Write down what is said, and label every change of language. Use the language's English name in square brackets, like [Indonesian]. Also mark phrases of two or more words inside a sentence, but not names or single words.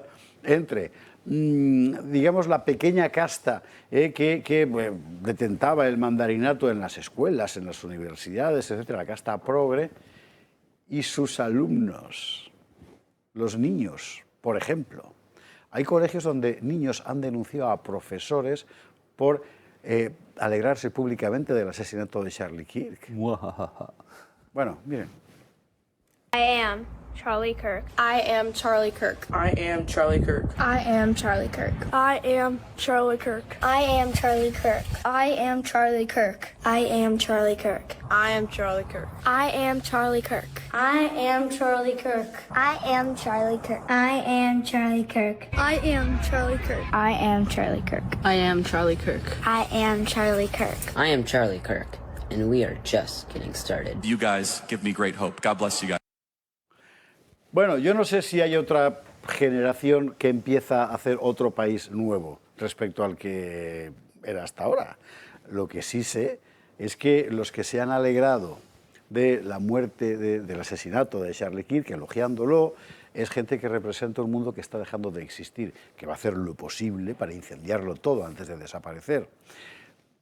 [Spanish] Entre, digamos, la pequeña casta que detentaba el mandarinato en las escuelas, en las universidades, etcétera, la casta progre, y sus alumnos, los niños, por ejemplo. Hay colegios donde niños han denunciado a profesores por alegrarse públicamente del asesinato de Charlie Kirk. Bueno, miren. [English] I am Charlie Kirk. I am Charlie Kirk. I am Charlie Kirk. I am Charlie Kirk. I am Charlie Kirk. I am Charlie Kirk. I am Charlie Kirk. I am Charlie Kirk. I am Charlie Kirk. I am Charlie Kirk. I am Charlie Kirk. I am Charlie Kirk. I am Charlie Kirk. I am Charlie Kirk. I am Charlie Kirk. I am Charlie Kirk. I am Charlie Kirk. I am Charlie Kirk, and we are just getting started. You guys give me great hope. God bless you guys. [Spanish] Bueno, yo no sé si hay otra generación que empieza a hacer otro país nuevo respecto al que era hasta ahora. Lo que sí sé es que los que se han alegrado de la muerte, del asesinato de Charlie Kirk, elogiándolo, es gente que representa un mundo que está dejando de existir, que va a hacer lo posible para incendiarlo todo antes de desaparecer.